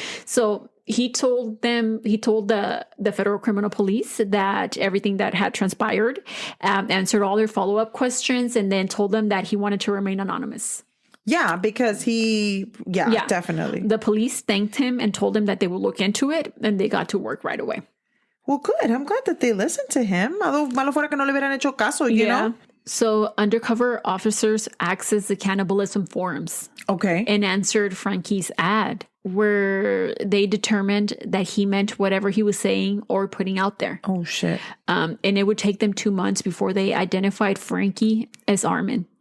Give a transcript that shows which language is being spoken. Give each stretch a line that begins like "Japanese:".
English: So he told the federal criminal police that everything that had transpired, answered all their follow-up questions, and then told them that he wanted to remain anonymous. Yeah, because definitely. The police thanked him and told him that they would look into it, and they got to work right away. Well, good. I'm glad that they listened to him.
Spanish: Malo fuera que no le hubieran hecho caso, you know?
English: So undercover officers accessed the cannibalism forums. Okay. And answered Frankie's ad, where they determined that he meant whatever he was saying or putting out there. Oh, shit. And it would take them 2 months before they identified Frankie as Armin.